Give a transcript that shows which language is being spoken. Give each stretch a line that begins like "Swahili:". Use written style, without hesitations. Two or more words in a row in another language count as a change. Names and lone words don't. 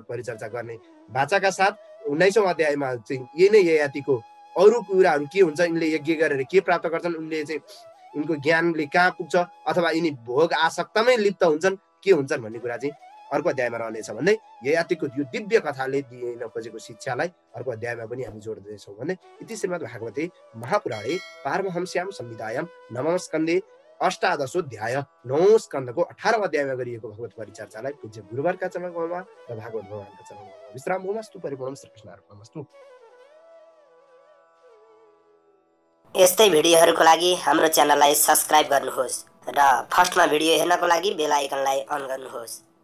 Nepali: परिचर्चा गर्ने बाचाका साथ 19औं अध्यायमा चाहिँ यही नै ययातिको अरू कुराहरू के हुन्छ यिनले यज्ञ गरेर के प्राप्त गर्छन् उनले चाहिँ यिनको ज्ञानले कहाँ पुग्छ अथवा यिनी भोग आसक्तमै लिप्त हुन्छन् के हुन्छन् भन्ने कुरा चाहिँ अर्को अध्यायमा रहनेछ भन्दै ययातिको यो दिव्य कथाले दिन खोजेको शिक्षालाई अर्को अध्यायमा पनि हामी जोड्दैछौँ भन्दै
Sanskrit: इति श्रीमद् भागवते महापुराणे पारमहंस्याम संहितायां नवम स्कन्धे अष्टादशोऽध्याय
Nepali: 9औं स्कन्धको 18औं अध्यायमा गरिएको भगवत परिचर्चालाई पूज्य गुरुवरका चरणमा र भागवत भगवानका चरणमा विश्राम
Sanskrit: होमस्तु परिपूर्णम श्रीकृष्णार्पणमस्तु।
Nepali: यस्तै भिडियोहरूको लागि हाम्रो च्यानललाई सब्स्क्राइब गर्नुहोस् र फर्स्टमा भिडियो हेर्नको लागि
English: bell iconलाई
Nepali: अन गर्नुहोस्।